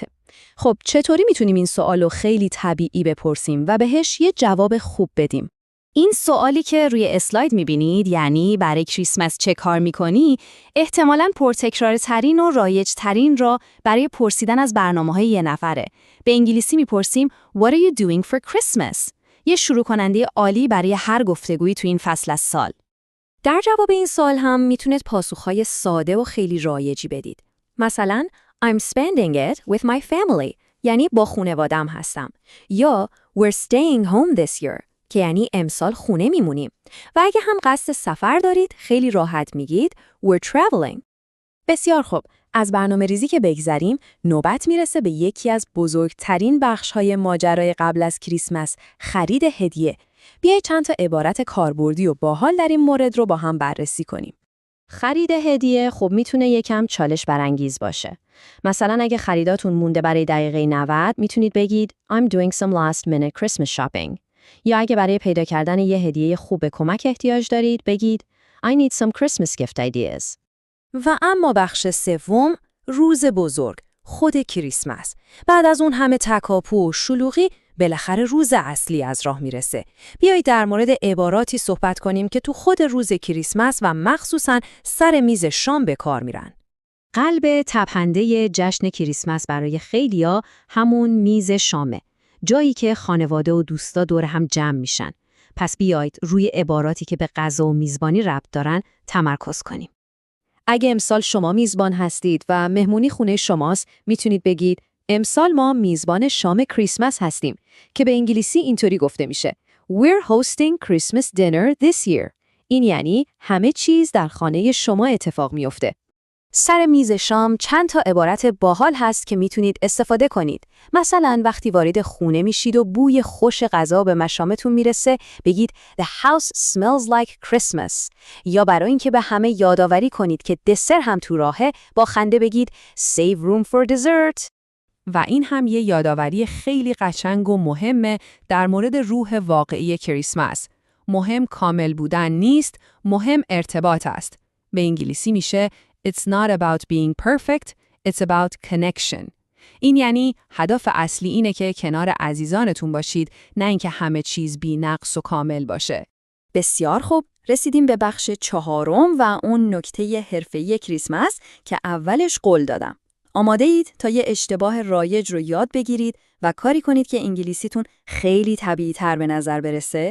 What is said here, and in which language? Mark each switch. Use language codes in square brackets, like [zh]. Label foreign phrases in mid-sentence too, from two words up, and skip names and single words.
[fa] خب چطوری میتونیم این سوالو خیلی طبیعی بپرسیم و بهش یه جواب خوب بدیم؟ این سوالی که روی اسلاید میبینید، یعنی برای کریسمس چه کار میکنی، احتمالاً پرتکرارترین و رایجترین را برای پرسیدن از برنامه‌های یه نفره. به انگلیسی میپرسیم [en] What are you doing for Christmas؟ [fa] یه شروع کننده عالی برای هر گفتگویی تو این فصل از سال. در جواب این سوال هم میتونید پاسخهای ساده و خیلی رایجی بدید. مثلا [en] I'm spending it with my family، [fa] یعنی با خانواده‌ام هستم. یا [en] We're staying home this year، [fa] که یعنی امسال خونه میمونیم. و اگه هم قصد سفر دارید، خیلی راحت میگید [en] We're traveling. [fa] بسیار خوب، از برنامه ریزی که بگذریم، نوبت میرسه به یکی از بزرگترین بخش‌های ماجرای قبل از کریسمس، خرید هدیه. بیایید چند تا عبارت کاربردی و باحال در این مورد رو با هم بررسی کنیم. خرید هدیه خب میتونه یکم چالش برانگیز باشه. مثلا اگه خریداتون مونده برای دقیقه 90، میتونید بگید [en] I'm doing some last minute Christmas shopping. [fa] یا اگه برای پیدا کردن یه هدیه خوب به کمک احتیاج دارید، بگید [en] I need some Christmas gift ideas. [fa] و اما بخش سوم، روز بزرگ، خود کریسمس. بعد از اون همه تکاپو و شلوغی، بالاخره روز اصلی از راه میرسه. بیایید در مورد عباراتی صحبت کنیم که تو خود روز کریسمس و مخصوصاً سر میز شام به کار میرن. قلب تپنده جشن کریسمس برای خیلیا همون میز شامه. جایی که خانواده و دوستا دور هم جمع میشن. پس بیایید روی عباراتی که به غذا و میزبانی ربط دارن تمرکز کنیم. اگه امسال شما میزبان هستید و مهمونی خونه شماست، میتونید بگید امسال ما میزبان شام کریسمس هستیم، که به انگلیسی اینطوری گفته میشه [en] We're hosting Christmas dinner this year. [fa] این یعنی همه چیز در خانه شما اتفاق میفته. سر میز شام چند تا عبارت باحال هست که میتونید استفاده کنید. مثلا وقتی وارد خونه میشید و بوی خوش غذا به مشامتون میرسه، بگید [en] The house smells like Christmas. [fa] یا برای اینکه به همه یادآوری کنید که دسر هم تو راهه، با خنده بگید [en] Save room for dessert. [fa] و این هم یه یادآوری خیلی قشنگ و مهمه در مورد روح واقعی کریسمس. مهم کامل بودن نیست، مهم ارتباط است. به انگلیسی میشه [en] It's not about being perfect, it's about connection. [fa] این یعنی هدف اصلی اینه که کنار عزیزانتون باشید، نه اینکه همه چیز بی نقص و کامل باشه. بسیار خوب، رسیدیم به بخش 4 و اون نکته حرفه‌ای کریسمس که اولش قول دادم. آماده اید تا یه اشتباه رایج رو یاد بگیرید و کاری کنید که انگلیسیتون خیلی طبیعی‌تر به نظر برسه؟